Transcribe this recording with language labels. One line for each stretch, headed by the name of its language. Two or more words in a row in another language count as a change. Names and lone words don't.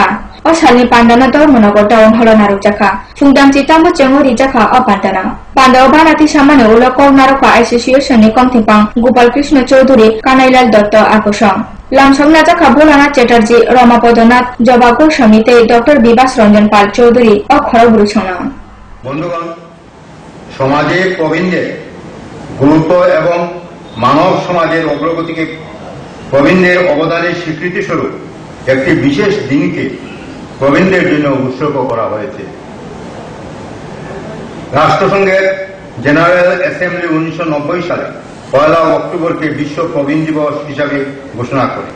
Kok Borok: Osani Pandana Dormonagar Town Hall Narujaka. Fungdam Chitambo Chengori Jaka o Pandana. Panda Obanati Samane Ulo Kornaraka Association ni Komtipang Gopal Krishna Chaudhuri Kanailal Dotto Akosong. Lamshong Najaka Bolana Chatterjee Rama Podonath Joba Goswamite Dr. Bibas Ranjan Pal Chaudhuri o Khorobruchona.
Bangla: বন্ধুগণ, সমাজে প্রবীণদের গুরুত্ব এবং মানব সমাজের অগ্রগতিকে প্রবীণদের অবদানের স্বীকৃতি স্বরূপ একটি বিশেষ দিনকে প্রবীণদের জন্য উৎসর্গ করা হয়েছে। রাষ্ট্রসংঘের জেনারেল অ্যাসেম্বলি 1990 সালে 1 অক্টোবরকে বিশ্ব প্রবীণ দিবস হিসাবে ঘোষণা করে।